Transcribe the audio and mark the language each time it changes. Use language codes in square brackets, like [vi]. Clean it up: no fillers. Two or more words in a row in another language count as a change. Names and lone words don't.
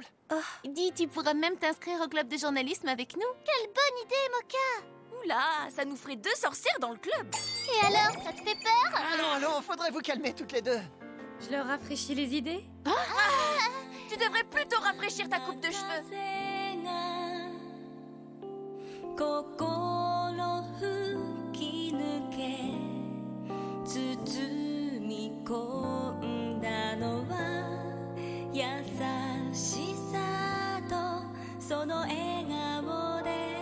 [fr] Dis, tu pourras même t'inscrire au club de journalisme avec nous. Quelle bonne idée, Mocha! Oula, ça nous ferait 2 sorcières dans le club. Et alors, ça te fait peur? Allons, faudrait vous calmer toutes les deux. Je leur rafraîchis les idées? Tu devrais plutôt rafraîchir ta coupe de cheveux. [ja] 心吹き抜け包み込んだのは優しさとその笑顔で